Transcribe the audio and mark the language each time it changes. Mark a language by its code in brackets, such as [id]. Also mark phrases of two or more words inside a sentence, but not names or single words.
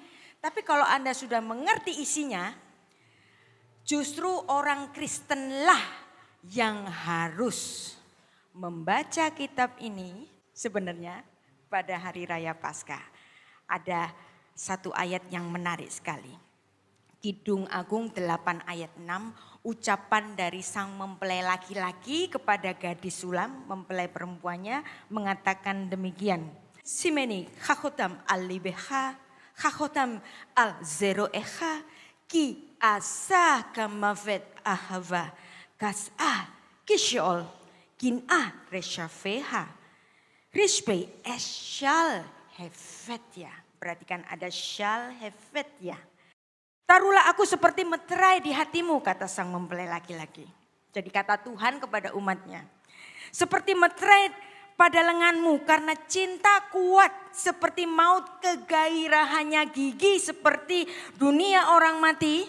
[id] Tapi kalau Anda sudah mengerti isinya, justru orang Kristenlah yang harus membaca kitab ini sebenarnya pada hari raya Paskah. Ada satu ayat yang menarik sekali. Kidung Agung 8 ayat 6, ucapan dari sang mempelai laki-laki kepada gadis sulam, mempelai perempuannya, mengatakan demikian. [he] שימני כחותם על ליבך, כחותם על זרועך, כי עזה כמוות אהבה, קשה כשאול, קנאה רשפיה, רשפי אש שלהבתיה. [id] Perhatikan ada [he] שלהבתיה. [id] Taruhlah aku seperti meterai di hatimu, kata sang mempelai laki-laki. Jadi kata Tuhan kepada umatnya. Seperti meterai pada lenganmu karena cinta kuat seperti maut, kegairahannya gigi seperti dunia orang mati.